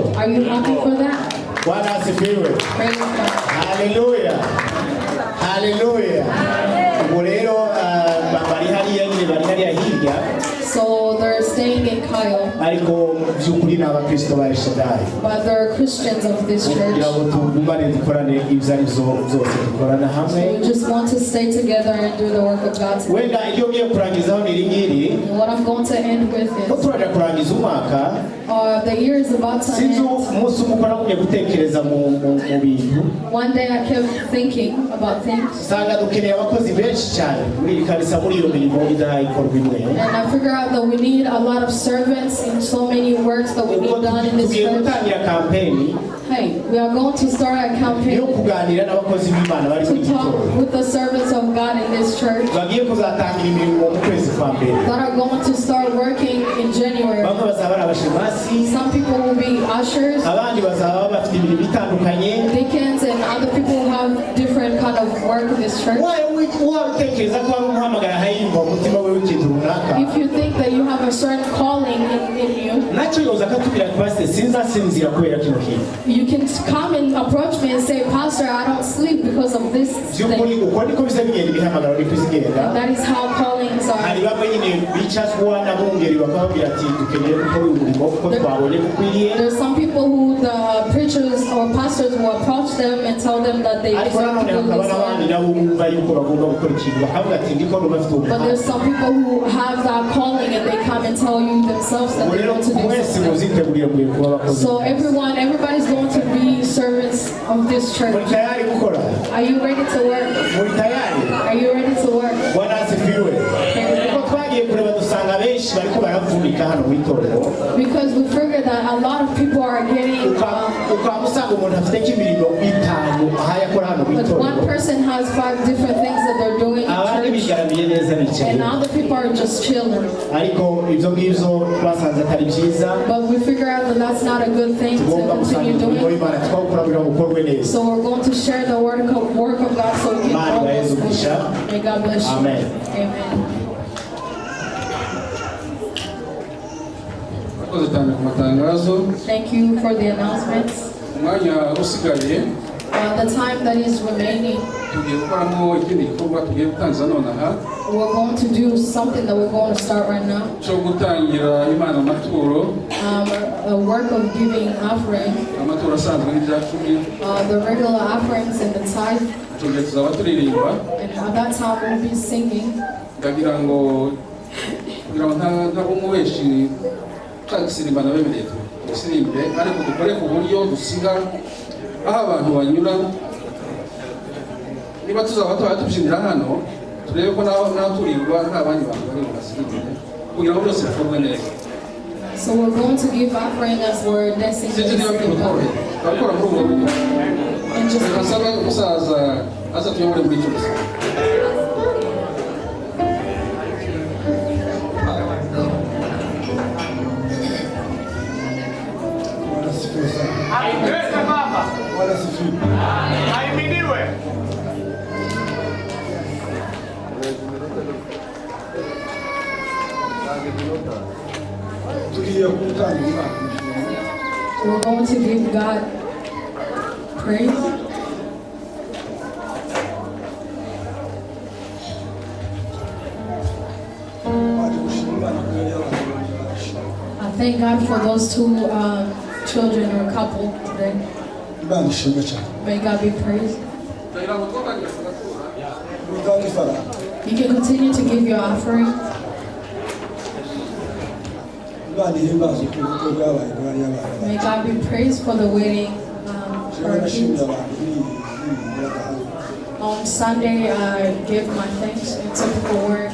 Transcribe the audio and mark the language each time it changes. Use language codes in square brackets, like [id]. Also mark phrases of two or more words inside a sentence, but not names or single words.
[en] Are you happy for that? [sw] Bwana asifiwe. [en] Praise God. [rw] Haleluya. Haleluya. Ubwo rero bari hariya nyine bari hariya hirya. [en] So they're staying in Kyle, [rw] Ariko by'ukuri ni abakristo ba Shaddai. [en] but they're Christians of this church. [rw] Kugira ngo tugumane dukorane ibyo ari byo byose dukorana [en] So [rw] hamwe. [en] we just want to stay together and do the work of God together. [rw] Wenda iyo ngiye kurangizaho ni iri ngiri. [en] And what I'm going to end with [rw] Ko [en] is, [rw] turaja kurangiza umwaka. [en] the year is about to [rw] Sinzi [en] end. [rw] umunsi umwe ukora kumwe gutekereza mu bintu. [en] One day I kept thinking about things, [rw] Usanga dukeneye abakozi benshi cyane muri iri kanisa muri iyo mirimo idahayikorwa imwe. [en] and I figure out that we need a lot of servants in so many works that we [rw] Ubwo [en] need done in this [rw] tugiye [en] church. [rw] gutangira kampeni [en] Hey, we are going to start a [rw] yo [en] campaign [rw] kuganira n'abakozi b'Imana bari muri [en] to [rw] iki [en] talk [rw] gikorwa. [en] with the servants of God in this church [rw] Bagiye kuzatangira imirimo mu kwezi kwa mbere. [en] that are going to start working in January. [rw] Bamwe bazaba ari abashemasi, [en] Some people will be ushers, [rw] abandi bazaba bafite imirimo itandukanye. [en] deacons, and other people who have different kind of work in this church. [rw] Utekereza ko hari umuhamagara ahayimba umutima we w'ikintu runaka. [en] If you think that you have a certain calling in you, [rw] Nacyo yoza akatubwira ati Pastor sinzasinzira kubera kino kintu. [en] you can come and approach me and say, Pastor, I don't sleep because of this [rw] By'ukuri [en] thing. [rw] uko niko bisa bigenda ibihamagaro niko bizigenda. [en] That is how callings [rw] Hari [en] are. [rw] bamwe nyine bicazwa n'abungeri bakababwira ati dukeneye gukora uyu murimo kuko twabonye gukwiriye. [en] There's some people who the preachers or pastors will approach them and tell them that they [rw] Ariko [en] deserve [rw] nanone [en] to do [rw] hakaba [en] this [rw] n'abandi [en] one. [rw] nabo bumva yuko bagomba gukora ikintu bakavuga ati ndiko bafite [en] But [rw] ubuhanga. [en] there's some people who have that calling and they come and tell you themselves that [rw] Ubwo [en] they [rw] rero [en] want to do [rw] mwese [en] something. [rw] muziteguriye mwiye kuba abakozi. [en] So everybody's going to be servants of this [rw] Muri [en] church. [rw] tayari gukora? [en] Are you ready to work? [rw] Muri tayari? [en] Are you ready to work? [sw] Bwana asifiwe. [rw] Kuko twagiye kureba dusanga benshi bariko baravurika hano mu itorero. [en] Because we figure that a lot of people are getting, [rw] Ukaba usanga umuntu afite nk'imirimo itanu aho yakora hano mu [en] but one [rw] itorero. [en] person has 5 different things that they're doing [rw] Abandi [en] in church, [rw] bigaramiye neza bicaye. [en] and other people are just chilling. [rw] Ariko ibyo ngibyo twasanze atari byiza. [en] But we figure out that that's not a good thing to [rw] Tugomba gusanga [en] continue [rw] umurimo [en] doing. [rw] w'Imana twawukora kugira ngo ukorwe neza. [en] So we're going to share the work of God so we can [rw] Imana [en] all [rw] ibahe [en] those [rw] umugisha. [en] things. May God bless you. Amen. Amen. [rw] Murakoze cyane ku matangazo. [en] Thank you for the announcements. [rw] Umwanya usigaye [en] The time that is remaining, [rw] tugiye gukoramo ikindi gikorwa tugiye gutangiza nonaha [en] we're going to do something that we're going to start right now. [rw] cyo gutangira Imana amaturo, [en] A work of giving offering, [rw] amaturo asanzwe n'ibya cumi. [en] the regular offerings and the tithe. [rw] Icyo gihe tuzaba turirimba. [en] And at that time we'll be singing. [rw] Ndagira ngo ntabwo umubeshi twagisirimbana bemereye dusirimbe, ariko dukore ku buryo dusiga aho abantu banyura. Niba tuzaba tubyinira hano turebe ko naho turirwa nta bandi bantu bari basirimbe kugira ngo byose bikorwe neza. [en] So we're going to give offering as we're dancing. [rw] Sinzi niba bikoroheye turakora muri ubwo buryo. [en] And just [rw] Reka nsaba umusaza aza tuyobore muri icyo gihe. [sw] Aimete Baba. Ahimidiwe. [en] we're going to give God praise. I thank God for those 2 children or couple today. [rw] Imana ishimwe cyane. [en] May God be praised. [rw] Ndagira ngo twatangira tugatura. Utange ifaranga. [en] You can continue to give your offering. May God be praised for the wedding parties. On Sunday, I gave my thanks and took forward.